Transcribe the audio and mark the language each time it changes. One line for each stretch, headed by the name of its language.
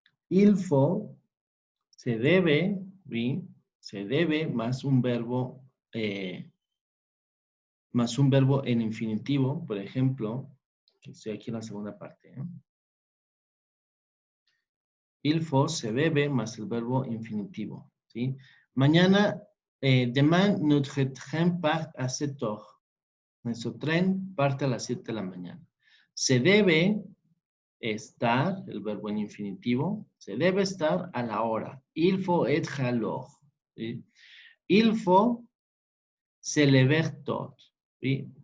Spanish: Il faut se debe, oui, se debe más un verbo en infinitivo, por ejemplo, que estoy aquí en la segunda parte. Il faut se debe más el verbo infinitivo, ¿sí?
French: Mañana, demain, notre train part à 7 heures.
Spanish: Nuestro tren parte a las 7 de la mañana. Se debe estar, el verbo en infinitivo, se debe estar a la hora.
French: Il faut être à l'heure. ¿Sí? Il faut se lever tôt. ¿Sí?